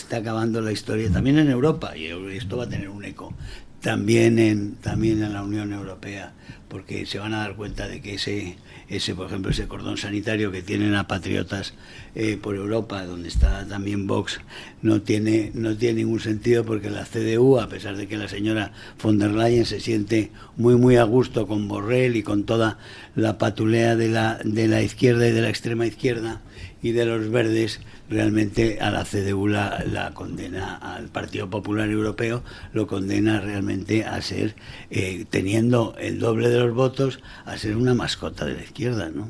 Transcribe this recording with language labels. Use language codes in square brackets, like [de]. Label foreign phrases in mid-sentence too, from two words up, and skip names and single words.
[es] está acabando la historia también en Europa, y esto va a tener un eco también en la Unión Europea, porque se van a dar cuenta de que por ejemplo, ese cordón sanitario que tienen a patriotas por Europa, donde está también Vox, no tiene ningún sentido, porque la CDU, a pesar de que la señora von der Leyen se siente muy a gusto con Borrell y con toda la patulea de la izquierda y de la extrema izquierda y de los verdes, realmente a la CDU la condena, al Partido Popular Europeo lo condena realmente a ser, teniendo el doble de los votos, a ser una mascota de la izquierda, ¿no?